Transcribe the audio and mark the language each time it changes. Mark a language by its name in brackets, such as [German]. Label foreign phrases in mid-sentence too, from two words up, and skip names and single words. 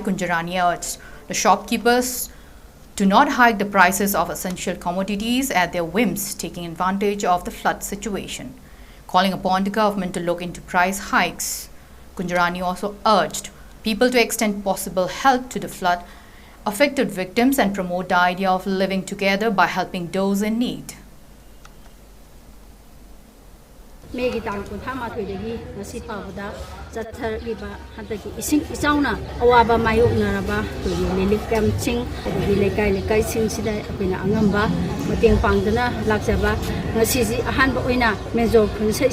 [English] Kunjarani urged the shopkeepers to not hike the prices of essential commodities at their whims, taking advantage of the flood situation, calling upon the government to look into price hikes. Kunjarani also urged people to extend possible help to the flood-affected victims and promote the idea of living together by helping those in need. [Manipuri] Megi tang kun thama thoidagi ngasi pawda chathariba hadagi ising isauna awaba mayuk naraba to relief camp ching agi lekai sing sida apina angamba mateng pangdana lakjaba ngasi ji ahanba oina mejo khunse